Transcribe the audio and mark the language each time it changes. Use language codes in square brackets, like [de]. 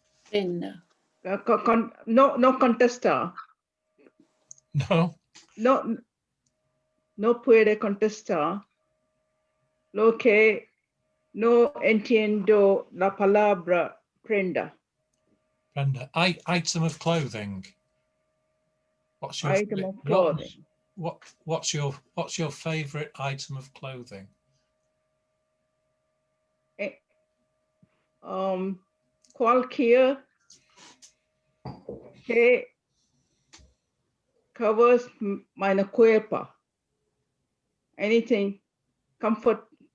[es] Prenda. no contesta. No puede contestar. Lo que no entiendo la palabra prenda. [en] Prenda, item of clothing. What's your Item of clothing. What's your favorite item of clothing? [es] Cualquier que [en] covers my [es] cuerpo. [en] Anything comfort.